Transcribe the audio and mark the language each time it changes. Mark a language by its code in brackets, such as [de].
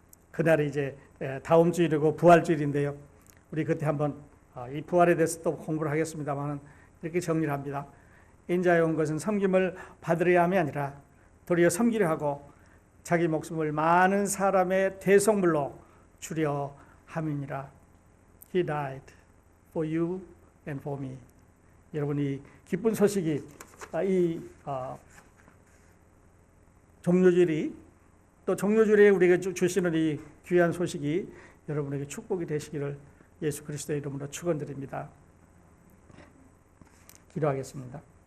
[ko] 그날이 이제 다음 주일이고 부활주일인데요, 우리 그때 한번 이 부활에 대해서 또 공부를 하겠습니다만, 이렇게 정리를 합니다. 인자에 온 것은 섬김을 받으려 함이 아니라 도리어 섬기려 하고 자기 목숨을 많은 사람의 대속물로 주려 함이니라. [en] He died for you and for me. [ko] 여러분이 기쁜 소식이, 이 종료주일이, 또 종료주일에 우리에게 주시는 이 귀한 소식이 여러분에게 축복이 되시기를 예수 그리스도의 이름으로 축원드립니다. 기도하겠습니다.